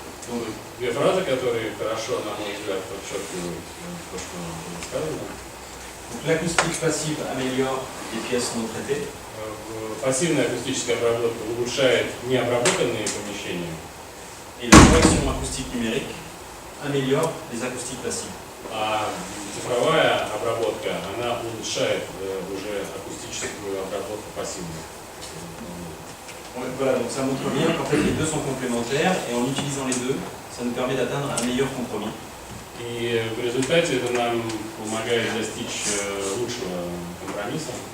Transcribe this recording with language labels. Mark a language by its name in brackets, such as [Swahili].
[Russian] Ну, две фразы, которые хорошо, на мой взгляд, подчеркивают то, что было сказано. [French] L'acoustique passive améliore les pièces non traitées. [Russian] Пассивная акустическая обработка улучшает необработанные помещения. [French] Et la correction acoustique numérique améliore les acoustiques passives. [Russian] А цифровая обработка, она улучшает уже акустическую обработку пассивную. [French] Voilà, donc ça montre bien qu'en fait les deux sont complémentaires et en utilisant les deux, ça nous permet d'atteindre un meilleur compromis. [Russian] И в результате это нам помогает достичь лучшего компромисса.